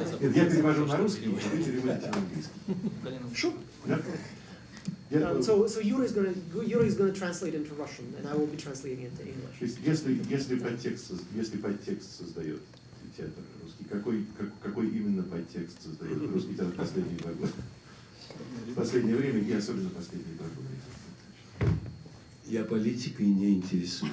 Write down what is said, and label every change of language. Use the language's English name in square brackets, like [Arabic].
[Russian] Нет, я перевожу на русский, а вы переводите на английский. [English] Sure. [Russian] Да? [English] So Yuri is going to translate into Russian, and I will be translating into [Russian] То [English] English. [Russian] есть, если подтекст создает театр русский, какой именно подтекст создает русский театр последние 2 года? В последнее время и особенно последние 2 года. Я политикой не интересуюсь.